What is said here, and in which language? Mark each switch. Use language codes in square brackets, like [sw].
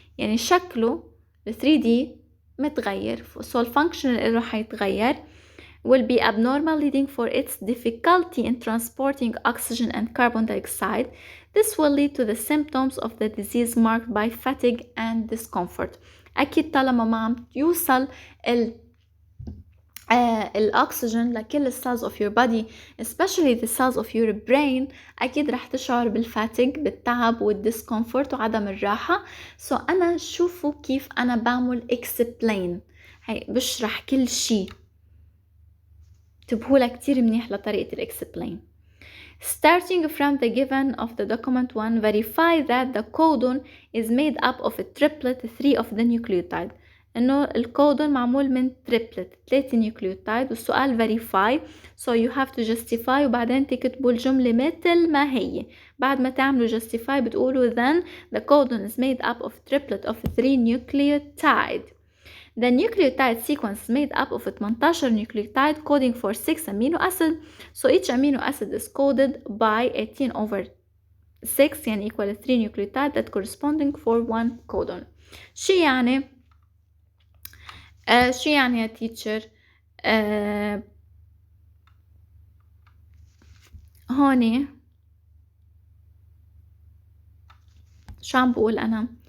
[ar] يعني شكله ال 3D متغير so الفانكشن اللي راح يتغير [en] will be abnormal, leading for its difficulty in transporting oxygen and carbon dioxide. This will lead to the symptoms of the disease marked by fatigue and discomfort. [ar] أكيد طالما ما عم يوصل الأكسجين لكل [en] cells of your body, especially the cells of your brain, [ar] أكيد رح تشعر بالفاتيج، بالتعب والديسكomfort وعدم الراحة. so أنا شوفوا كيف أنا بعمل explain، هي بشرح كل شي، انتبهوا لها كتير منيح لطريقة explain. [en] Starting from the given of the document 1, verify that the codon is made up of a triplet 3 of the nucleotide. [ar] إنه الكودون معمول من triplet 3 نيوكليوتايد، والسؤال [en] verify so you have to justify [ar] وبعدين تكتبوا الجملة مثل ما هي. بعد ما تعملوا [en] justify [ar] بتقولوا [en] then the codon is made up of triplet of 3 nucleotide. The nucleotide sequence is made up of 18 nucleotide coding for 6 amino acid. So each amino acid is coded by 18/6 يعني equal 3 nucleotide that corresponding for 1 codon. [ar] شو يعني؟ شو يعني يا teacher؟ هوني شو عم بقول أنا؟